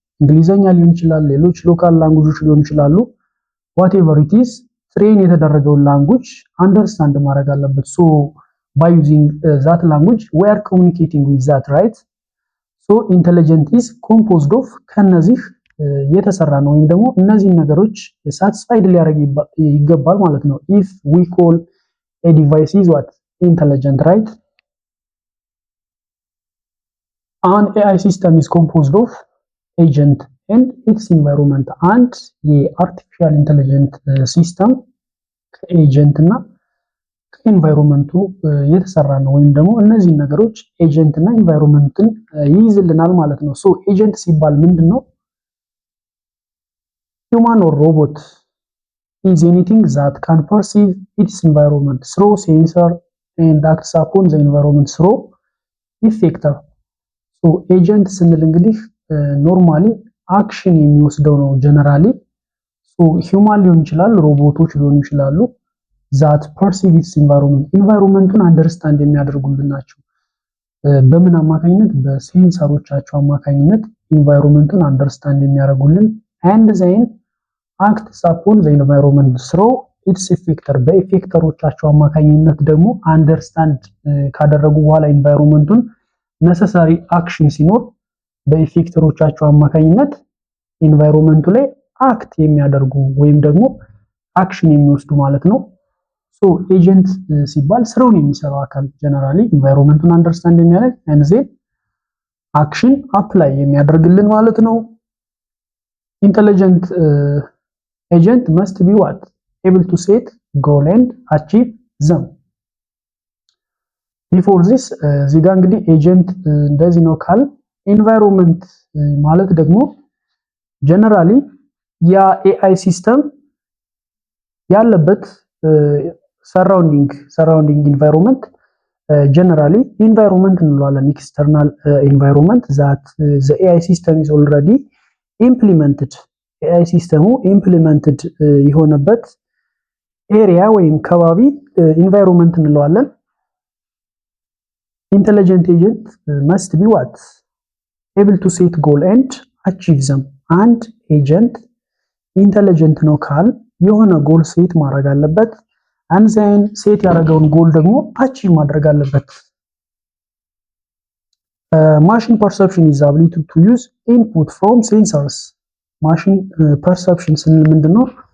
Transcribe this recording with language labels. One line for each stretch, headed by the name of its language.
Amharic: እንግሊዘኛ ሊሆን ይችላል፣ ሌሎች ሎካል ላንጉጆች ሊሆኑ ይችላሉ።
English: whatever it is
Amharic: ትሬን የተደረገውን ላንጉጅ አንደርስታንድ ማድረግ አለበት።
English: so by using that language we are communicating with that, right? so intelligent is composed of
Amharic: ከነዚህ የተሰራ ነው ወይም ደግሞ እነዚህ ነገሮች ሳቲስፋይድ ሊያደርግ ይገባል ማለት ነው።
English: if we call a device is what? Intelligent, right? An AI system is composed of agent and its environment. And the artificial intelligent system
Amharic: ከኤጀንት እና ከኤንቫይሮንመንቱ የተሰራ ነው ወይም ደግሞ እነዚህ ነገሮች ኤጀንት እና ኤንቫይሮንመንትን ይይዝልናል ማለት ነው። ሶ ኤጀንት ሲባል ምንድነው?
English: human or robot is anything that can perceive its environment through sensor and acts upon the environment through effector. so agent
Amharic: ስንል እንግዲህ ኖርማሊ አክሽን የሚወስደው ነው ጀነራሊ። so human ሊሆን ይችላል፣ ሮቦቶች ሊሆኑ ይችላሉ።
English: that perceive its environment
Amharic: ኢንቫይሮንመንቱን አንደርስታንድ የሚያደርጉልን ናቸው። በምን አማካኝነት? በሴንሰሮቻቸው አማካኝነት ኢንቫይሮንመንቱን አንደርስታንድ የሚያደርጉልን
English: and then acts upon the environment through its effector
Amharic: በኢፌክተሮቻቸው አማካኝነት ደግሞ አንደርስታንድ ካደረጉ በኋላ ኢንቫይሮንመንቱን ነሰሰሪ አክሽን ሲኖር በኢፌክተሮቻቸው አማካኝነት ኢንቫይሮንመንቱ ላይ አክት የሚያደርጉ ወይም ደግሞ አክሽን የሚወስዱ ማለት ነው። ሶ ኤጀንት ሲባል ስራውን የሚሰራው አካል ጀነራሊ ኢንቫይሮንመንቱን አንደርስታንድ የሚያደርግ and then አክሽን አፕላይ የሚያደርግልን ማለት ነው። ኢንተለጀንት
English: agent must be what? Able to set goal and achieve them. Before this
Amharic: እዚህ ጋር እንግዲህ ኤጀንት እንደዚህ ነው ካል ኢንቫይሮንመንት ማለት ደግሞ ጀነራሊ ያ ኤአይ ሲስተም ያለበት ሰራውንዲንግ ኢንቫይሮንመንት ጀነራሊ ኢንቫይሮንመንት እንለዋለን። ኤክስተርናል ኢንቫይሮንመንት
English: that the AI system is already implemented
Amharic: ኤአይ ሲስተሙ ኢምፕሊመንትድ የሆነበት ኤሪያ ወይም ከባቢ ኢንቫይሮንመንት እንለዋለን። ኢንተለጀንት ኤጀንት
English: must be what? Able to set goal and achieve them.
Amharic: አንድ ኤጀንት ኢንተለጀንት ነው ካል የሆነ ጎል ሴት ማድረግ አለበት። አንዛይን ሴት ያደረገውን ጎል ደግሞ አቺቭ ማድረግ አለበት።
English: ማሽን ፐርሰፕሽን ኢዝ አቢሊቲ ቱ ዩዝ ኢንፑት ፍሮም ሴንሰርስ።
Amharic: ማሽን ፐርሰፕሽን ስንል ምንድነው?